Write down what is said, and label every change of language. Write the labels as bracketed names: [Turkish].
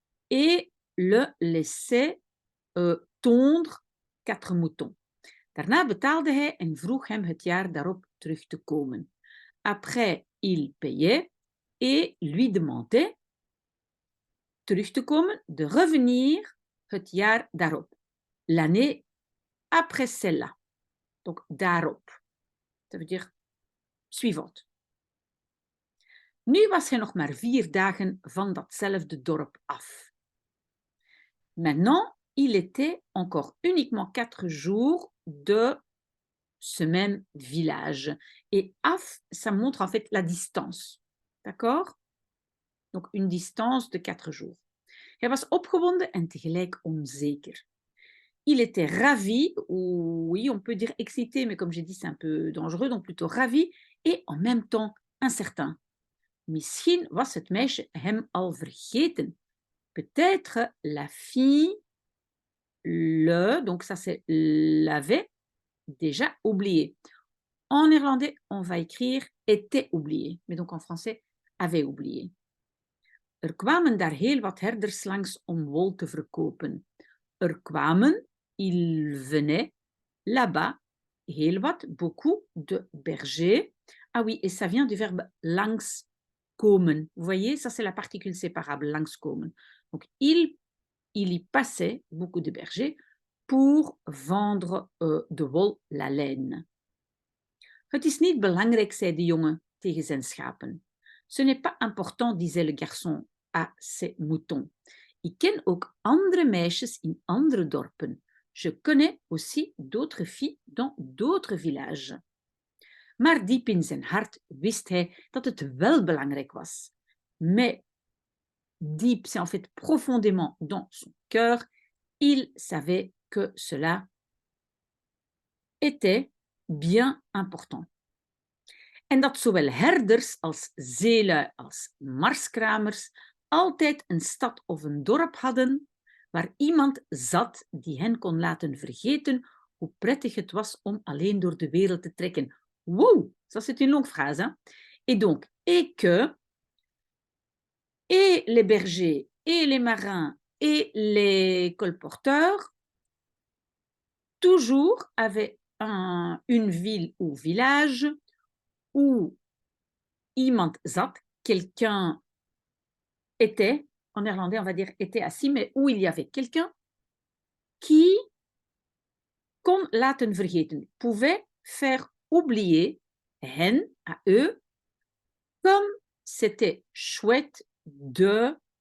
[French] Et le laissait tondre 4 moutons. [Dutch] Daarna betaalde hij en vroeg hem het jaar daarop terug te komen. [French] Après, il payait et lui demandait [Dutch] terug te komen, [French] de revenir [Dutch] het jaar daarop. [French] L'année après celle-là. Donc, daarop. Ça veut dire suivante. [Dutch] Nu was hij nog maar 4 dagen van datzelfde dorp af. [French] Maintenant, il était encore uniquement 4 jours de ce même village. Et af, ça montre en fait la distance. D'accord? Donc une distance de 4 jours. [Dutch] Hij was opgewonden en tegelijk onzeker. [French] Il était ravi, ou oui, on peut dire excité, mais comme j'ai dit, c'est un peu dangereux, donc plutôt ravi, et en même temps incertain. [Dutch] Misschien was het meisje hem al vergeten. [French] Peut-être la fille donc ça c'est l'avait déjà oublié. En néerlandais, on va écrire était oublié, mais donc en français, avait oublié. [Dutch] Kwamen daar heel wat herders langs om wol te verkopen. Kwamen, [French] il venait, là-bas, [Dutch] heel wat, [French] beaucoup de bergers. Ah oui, et ça vient du verbe langs komen. Vous voyez, ça c'est la particule séparable, langs komen. Donc, il y passait, beaucoup de bergers, pour vendre [Dutch] de wol, [French] la laine. [Dutch] Het is niet belangrijk, zei de jongen tegen zijn schapen. [French] Ce n'est pas important, disait le garçon à ses moutons. [Dutch] Ik ken ook andere meisjes in andere dorpen. [French] Je connais aussi d'autres filles dans d'autres villages. [Dutch] Maar diep in zijn hart wist hij dat het wel belangrijk was. [French] Mais diep, c'est en fait profondément dans son cœur, il savait que cela était bien important. [Dutch] En dat zowel herders als zeelui als marskramers altijd een stad of een dorp hadden waar iemand zat die hen kon laten vergeten hoe prettig het was om alleen door de wereld te trekken. [French] Wow, ça c'est une longue phrase. Hein? Et donc, et que, et les bergers, et les marins, et les colporteurs, toujours avaient une ville ou village où [Dutch] iemand zat, [French] quelqu'un était, en néerlandais on va dire était assis, mais où il y avait quelqu'un qui [Dutch] kon laten vergeten, [French] pouvait faire oublier hen, à eux, comme c'était chouette de